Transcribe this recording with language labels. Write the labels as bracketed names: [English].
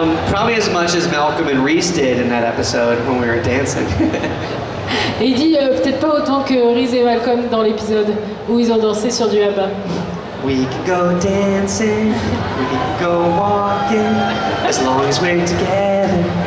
[English] Probably as much as Malcolm and Reese did in that episode when we were dancing. [French] Et il dit peut-être pas autant que Reese et Malcolm dans l'épisode où ils ont dansé sur du ABBA. [English] We can go dancing, we can go walking, as long as we're together.